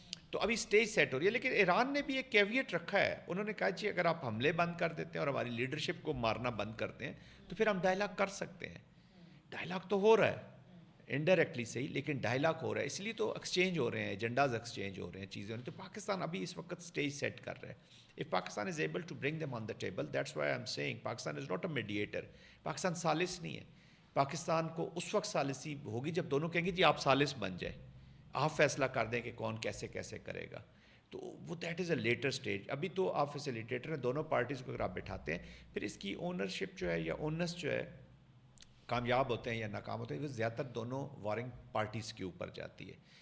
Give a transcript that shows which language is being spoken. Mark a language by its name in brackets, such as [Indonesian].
[Urdu] تو ابھی stage set ہو رہی ہے. لیکن ایران نے بھی ایک کیویٹ رکھا ہے، انہوں نے کہا جی اگر آپ حملے بند کر دیتے ہیں اور ہماری لیڈرشپ کو مارنا بند کرتے ہیں تو پھر ہم ڈائلاگ کر سکتے ہیں. ڈائلاگ تو ہو رہا ہے انڈائریکٹلی صحیح، لیکن ڈائلاگ ہو رہا ہے، اس لیے تو ایکسچینج ہو رہے ہیں، ایجنڈاز ایکسچینج ہو رہے ہیں، چیزیں ہو رہی ہیں. تو پاکستان ابھی اس وقت اسٹیج سیٹ کر رہا ہے. [English] If Pakistan is able to bring them on the table, that's why I'm saying Pakistan is not a mediator. [Urdu] Pakistan ثالث نہیں ہے. پاکستان کو اس وقت ثالثی ہوگی جب دونوں کہیں گے جی آپ ثالث بن جائیں، آپ فیصلہ کر دیں کہ کون کیسے کیسے کرے گا. تو وہ [English] That is a later stage. [Urdu] ابھی تو آپ فیسیلیٹیٹر ہیں، دونوں پارٹیز کو اگر آپ بٹھاتے ہیں پھر اس کی اونرشپ جو ہے یا اونس جو ہے کامیاب ہوتے ہیں یا ناکام ہوتے ہیں وہ زیادہ تر دونوں وارنگ پارٹیز کے اوپر جاتی ہے.